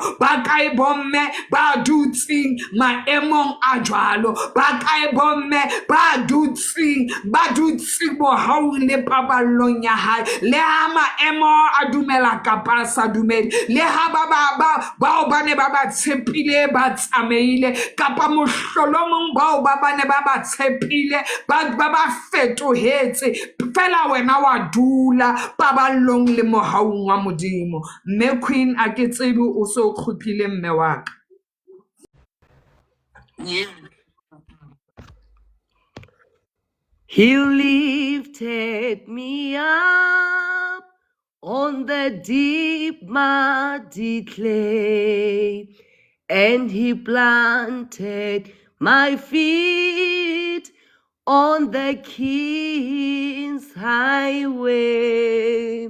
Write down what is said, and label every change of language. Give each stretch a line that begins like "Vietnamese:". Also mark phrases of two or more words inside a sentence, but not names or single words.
Southern Sotho: Ba kae bomme ba dutseng maemong a jwalo, ba kae bomme ba dutseng mohau le paballong ya hae, le ha maemo a dumela kapa sa dumele, le ha bao ba ne ba ba tshepile ba tsamaile, kapa mohlolomong bao ba ne ba ba tshepile ba fetohetse, fela wena wa dula paballong le mohaung wa Modimo. Mme Queen a ke tsebe o so khuphile mme wa ka.
English: He lifted me up on the deep muddy clay, and he planted my feet on the King's highway.